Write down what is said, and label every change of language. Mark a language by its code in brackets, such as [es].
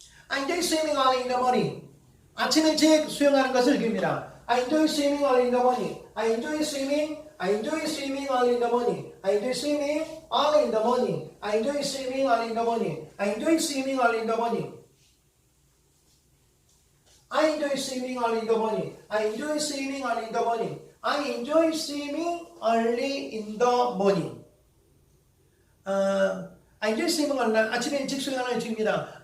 [en] I enjoy swimming early in the morning. [ko] 아침 일찍 수영하는 것을 즐깁니다. [en] I enjoy swimming early in the morning. I enjoy swimming early in the morning. I enjoy swimming early in the morning. I enjoy swimming early in the morning. I enjoy swimming early in the morning. I enjoy swimming early in the morning. I enjoy swimming early in the morning. I enjoy swimming early in the morning. I enjoy swimming [ko] 아침에 일찍 수영하는 중입니다.